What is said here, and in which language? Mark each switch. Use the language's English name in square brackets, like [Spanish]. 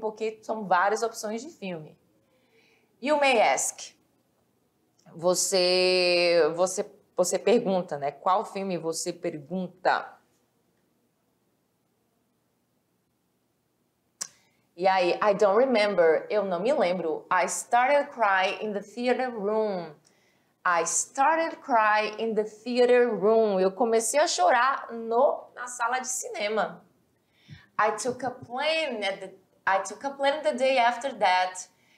[Portuguese] Porque são várias opções de filme. [English] You may ask. [Portuguese] Você você pergunta, né? Qual filme você pergunta? E aí, [English] I don't remember, [Portuguese] eu não me lembro. [English] I started crying in the theater room. I started crying in the theater room. [Portuguese] Eu comecei a chorar na sala de cinema. [English] I took a plane the day after that.